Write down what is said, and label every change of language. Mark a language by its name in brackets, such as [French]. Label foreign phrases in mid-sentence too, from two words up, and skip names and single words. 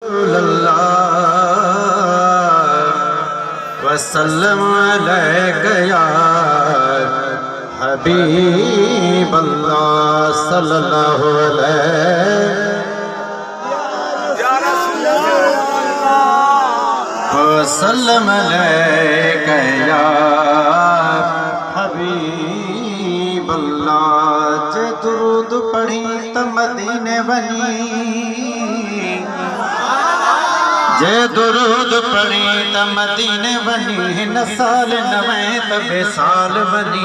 [Arabic] وسلم عليك يا حبيب الله صلى الله عليه وسلم عليك يا حبيب الله. [Sindhi] जे दुरूद पढ़ी त मदीने वनी, जे दुरूद पढ़ी त मदीने वनी, हिन साल नवें त बेसाल वनी।